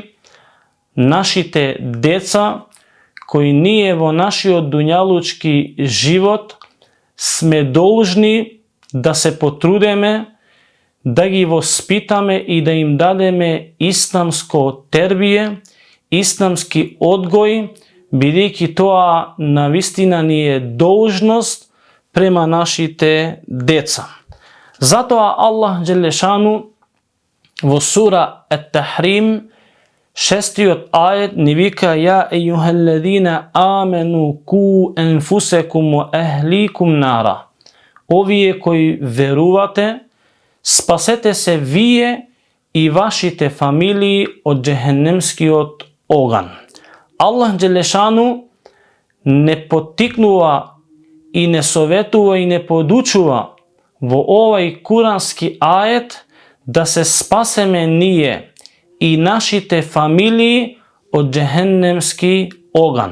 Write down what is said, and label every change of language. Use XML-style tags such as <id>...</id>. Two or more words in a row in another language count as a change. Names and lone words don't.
<mk>нашите деца који није во нашио дуњалучки живот, сме должни да се потрудеме, да ги воспитаме и да им дадеме исламско тербије, исламски одгој, бидики тоа навистина није должност према нашите деца. Зато Алах Ѓелешану во сура Ат-Тахрим 6. ајет ни вика:</mk> <ar>يا أيها الذين آمنوا قوا أنفسكم وأهليكم نارا.</ar> <mk>Овије који верувате, спасете се вије и вашите фамилији од џехеннемски од оган. Алах Ѓелешану не потикнува и не советува и не подучува во овај курански ајет да се спасеме није и нашите фамилији од џехеннемски оган.</mk>